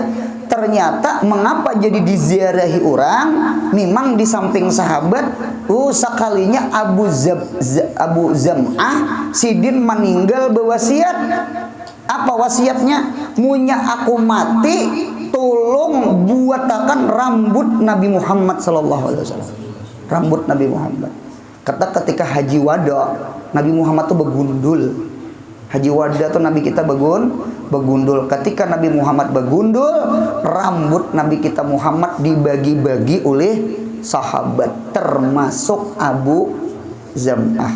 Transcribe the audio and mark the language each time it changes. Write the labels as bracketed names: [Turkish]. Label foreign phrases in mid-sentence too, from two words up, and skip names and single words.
[Indonesian] Ternyata mengapa jadi diziarahi orang? [Banjar] Memang di samping sahabat, sekalinya Abu Zam'ah sidin meninggal berwasiat. Apa wasiatnya? Munya aku mati, tolong buatakan rambut Nabi Muhammad [Arabic] صلى الله عليه وسلم. [Indonesian] Rambut Nabi Muhammad. [Banjar] Kata ketika haji wada, Nabi Muhammad tuh begundul. Haji wada tuh Nabi kita begundul. [Indonesian] Ketika Nabi Muhammad begundul, rambut Nabi kita Muhammad dibagi-bagi oleh sahabat, termasuk Abu Zam'ah.